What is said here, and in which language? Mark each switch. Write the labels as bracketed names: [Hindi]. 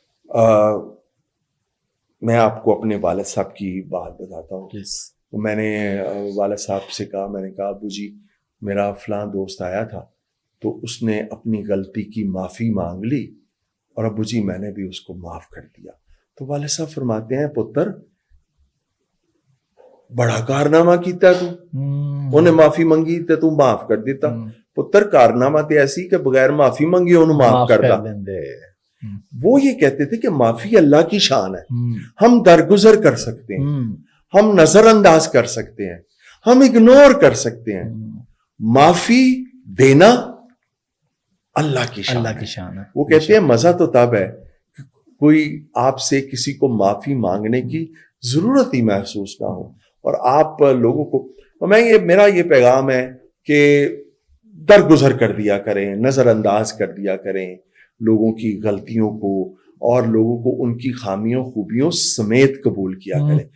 [Urdu] میں آپ کو اپنے والد صاحب کی بات بتاتا ہوں. تو میں نے والد صاحب سے کہا, میں نے کہا ابو جی میرا فلاں دوست آیا تھا تو اس نے اپنی غلطی کی معافی مانگ لی اور ابو جی میں نے بھی اس کو معاف کر دیا. تو والد صاحب فرماتے ہیں [Punjabi] پتر بڑا کارنامہ کیتا تو انہیں معافی منگی تے تو معاف کر دیتا. پتر کارنامہ تے ایسی کہ بغیر معافی منگی انہوں معاف کر دا. [Urdu] وہ یہ کہتے تھے کہ معافی اللہ کی شان ہے, ہم درگزر کر سکتے ہیں, ہم نظر انداز کر سکتے ہیں, ہم اگنور کر سکتے ہیں. معافی دینا اللہ کی شان ہے. وہ کہتے ہیں مزہ تو تب ہے کوئی آپ سے کسی کو معافی مانگنے کی ضرورت ہی محسوس نہ ہو اور آپ لوگوں کو, میرا یہ پیغام ہے کہ درگزر کر دیا کریں, نظر انداز کر دیا کریں لوگوں کی غلطیوں کو اور لوگوں کو ان کی خامیوں خوبیوں سمیت قبول کیا کریں.